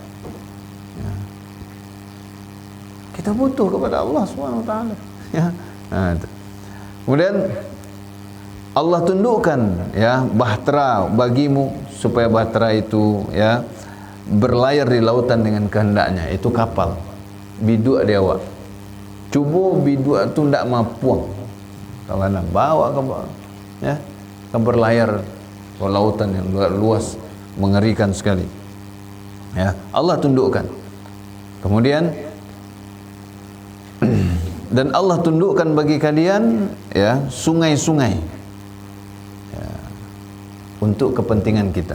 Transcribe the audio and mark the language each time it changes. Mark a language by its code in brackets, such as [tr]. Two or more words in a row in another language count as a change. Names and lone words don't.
[id] Kita butuh kepada Allah SWT. Ya. Kemudian Allah tundukkan ya bahtera bagimu supaya bahtera itu ya berlayar di lautan dengan kehendaknya. Itu kapal. [min] Biduk dia awak. Cuba biduk tu ndak mampu. [id] Kalau nak bawa ke ya ke berlayar ke lautan yang luas mengerikan sekali. Ya, Allah tundukkan. Kemudian dan Allah tundukkan bagi kalian ya sungai-sungai ya, untuk kepentingan kita.